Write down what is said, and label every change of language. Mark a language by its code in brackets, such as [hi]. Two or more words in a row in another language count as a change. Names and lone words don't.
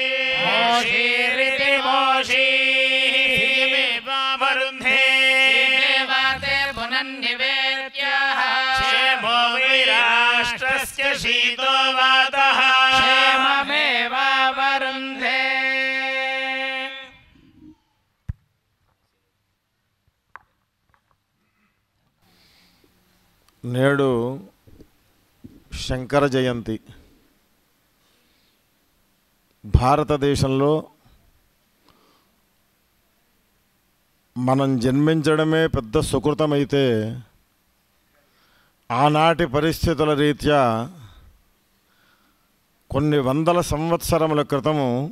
[sa] मोषीरिति मोषी वरुन्धे पुनन्निवेद्यः क्षेमो विराष्ट्रस्य शीतो वातः क्षेममेवावरुन्धे [te] నేడు శంకర జయంతి. భారతదేశంలో మనం జన్మించడమే పెద్ద సుకృతమైతే ఆనాటి పరిస్థితుల రీత్యా కొన్ని వందల సంవత్సరముల క్రితము